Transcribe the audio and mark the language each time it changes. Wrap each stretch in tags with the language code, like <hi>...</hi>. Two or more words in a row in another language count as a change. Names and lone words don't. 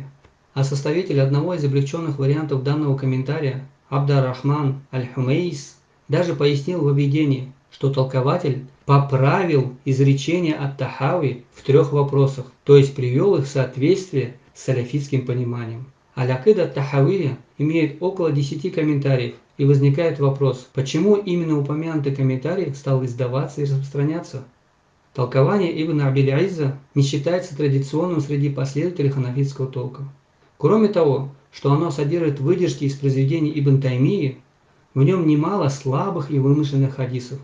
<ru>А составитель одного из облегченных вариантов данного комментария, Абдар-Рахман аль-Хумейс, даже пояснил во введении, что толкователь поправил изречения ат-Тахави в 3 вопросах, то есть привел их в соответствие с салафитским пониманием. Аль-Акида ат-Тахавия имеет около 10 комментариев, и возникает вопрос, почему именно упомянутый комментарий стал издаваться и распространяться? Толкование Ибн Абиль-Изза не считается традиционным среди последователей ханафитского толка. Кроме того, что оно содержит выдержки из произведений Ибн Таймии, в нем немало слабых и вымышленных хадисов.</ru>